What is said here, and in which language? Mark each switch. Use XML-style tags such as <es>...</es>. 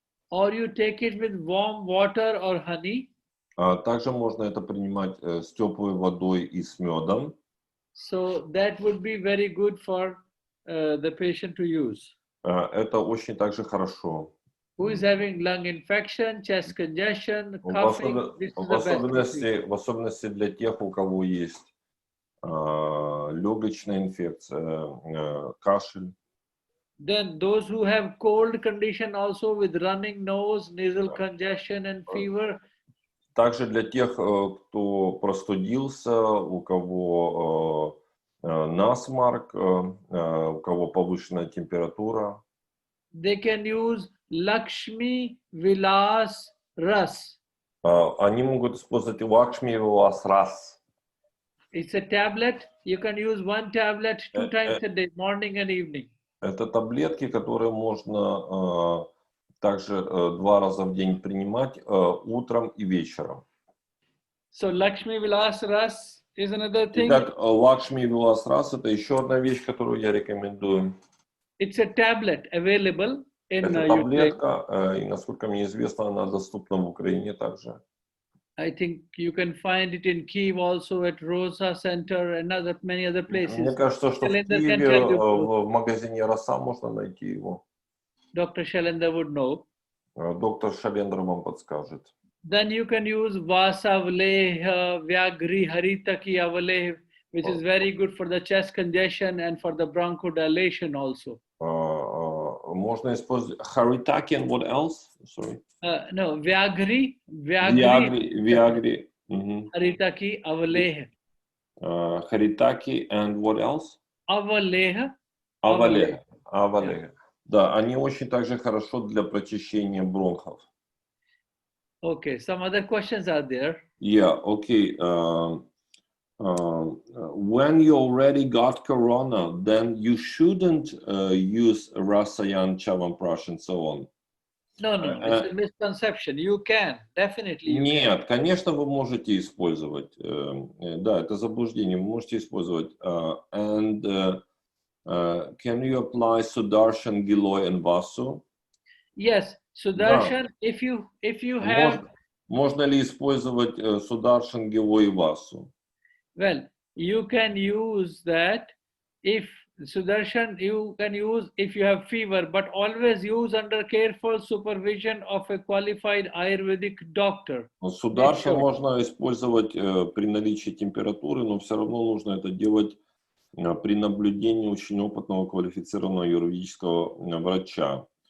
<en>Or you take it with warm water or honey.</en> <ru>Также можно это принимать с теплой водой и с медом.</ru> <en>So that would be very good for the patient to use.</en> <ru>Это очень также хорошо.</ru> <en>Who is having lung infection, chest congestion, coughing, this is the best.</en> <ru>В особенности для тех, у кого есть легочная инфекция, кашель.</ru> <en>Then those who have cold condition also with running nose, nasal congestion and fever.</en> <ru>Также для тех, кто простудился, у кого насморк, у кого повышенная температура.</ru> <en>They can use Lakshmi Vilas Ras.</en> <ru>Они могут использовать Лакшми Вилас Рас.</ru> <en>It's a tablet. You can use 1 tablet 2 times a day, morning and evening.</en> <ru>Это таблетки, которые можно также 2 раза в день принимать, утром и вечером.</ru> <en>So Lakshmi Vilas Ras is another thing.</en> <ru>Итак, Лакшми Вилас Рас — это еще одна вещь, которую я рекомендую.</ru> <en>It's a tablet available in</en> <ru>Это таблетка, и, насколько мне известно, она доступна в Украине также.</ru> <en>I think you can find it in Kyiv also at Rosa Center and many other places.</en> <ru>Мне кажется, что в Киеве в магазине Роса можно найти его.</ru> <en>Dr. Shailendra would know.</en> <ru>Доктор Шалендра вам подскажет.</ru> <en>Then you can use Vasavaleha, Vyagri, Haritaki Avaleha, which is very good for the chest congestion and for the bronchodilation also.</en> <ru>Можно использовать</ru> <en>Haritaki and what else? Sorry. No, Vyagri. Vyagri. Haritaki Avaleha. Haritaki and what else? Avaleha. Avaleha.</en> <ru>Да, они очень также хорошо для прочищения бронхов.</ru> <en>Okay, some other questions are there. Yeah, okay. When you already got corona, then you shouldn't use Rasayan, Chyawanprash and so on. No, it's a misconception. You can, definitely.</en> <ru>Нет, конечно, вы можете использовать. Да, это заблуждение. Вы можете использовать.</ru> <en>And can you apply Sudarshan, Giloy and Vasu? Yes, Sudarshan, if you have...</en> <ru>Можно ли использовать Sudarshan, Giloy и Vasu?</ru> <en>Well, you can use that if Sudarshan, you can use if you have fever, but always use under careful supervision of a qualified Ayurvedic doctor.</en> <ru>Сударша можно использовать при наличии температуры, но все равно нужно это делать при наблюдении очень опытного квалифицированного юридического врача.</ru>